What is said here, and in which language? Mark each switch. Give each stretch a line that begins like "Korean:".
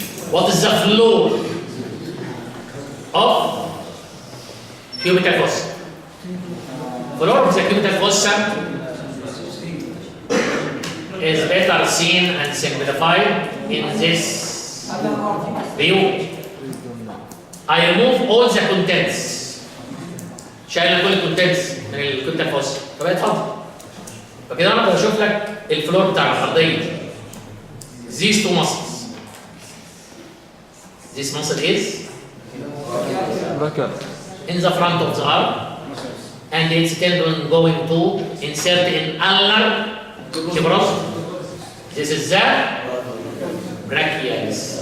English: What is the flow of cubital fossa? Flow of the cubital fossa is better seen and simplified in this view. I remove all the contents.
Arabic: شايل كل الكونتنتس من الكوبيتال فوسا. طب اتفضل. فكده انا بشوف لك الفلور بتاع الارضيه.
English: These two muscles. This muscle is in the front of the arm, and its tendon going to insert in ulnar tuberosity. This is the brachialis.